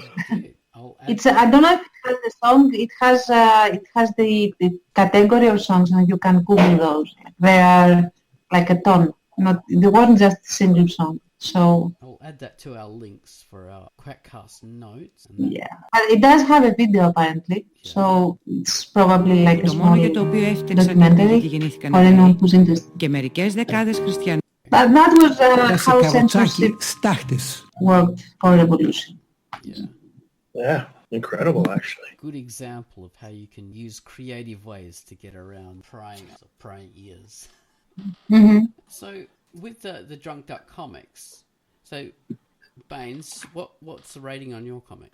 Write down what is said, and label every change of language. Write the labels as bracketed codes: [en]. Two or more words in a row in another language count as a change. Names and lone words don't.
[en] It's I don't know if it has the song. It has the category of songs, and you can Google those. They are like a ton. Not there wasn't just a single song. So I'll add that to our links for our Quackcast notes. And that, yeah, but it does have a video apparently. Yeah. So it's probably like a [el] Το μόνο [en] small [el] για το οποίο έφτιαξαν οι [en] documentary [el] γιατί γεννήθηκαν [en] for anyone who's interested. [el] και μερικές δεκάδες χριστιανοί. [en] But that was [el] σε [en] how [el] καροτσάκι [en] censorship [el] στάχτης. [en] worked for revolution. yeah. Yeah, incredible, actually. Good example of how you can use creative ways to get around prying ears. Mm-hmm. So with the Drunk Duck comics, so Baines, what's the rating on your comic?